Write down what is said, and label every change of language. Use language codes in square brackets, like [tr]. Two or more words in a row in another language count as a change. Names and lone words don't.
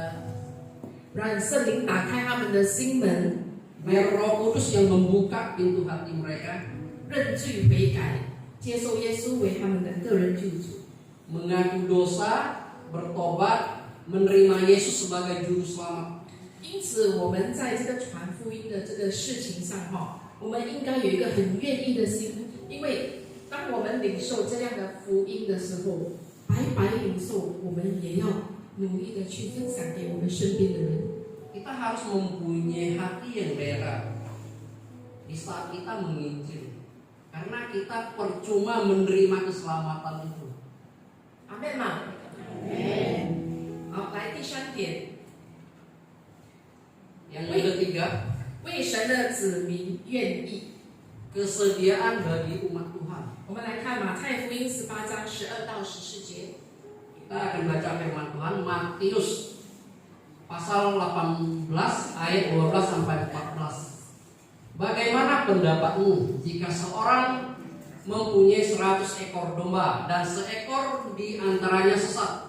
[zh] 让圣灵打开他们的心门， [id] Biar Roh Kudus yang membuka pintu hati mereka, [zh] 认罪悔改，接受耶稣为他们的个人救主。 [id] mengaku dosa, bertobat, menerima Yesus sebagai juru selamat. [zh] 因此，我们在这个传福音的这个事情上哈，我们应该有一个很愿意的心，因为当我们领受这样的福音的时候，白白领受，我们也要努力的去分享给我们身边的人。 [id] Kita harus mempunyai hati yang rela di saat kita menginjil, karena kita percuma menerima keselamatan itu. [zh] 阿妹嘛，好，来第3点， [id] Yang ketiga, [zh] 为神的子民愿意。 [id] kesediaan bagi umat Tuhan. [zh] 我们来看马太福音18章12到14节。 [id] Kita akan baca firman Tuhan Matius pasal 18 ayat 12 sampai 14. Bagaimana pendapatmu jika seorang mempunyai 100 ekor domba dan seekor di antaranya sesat?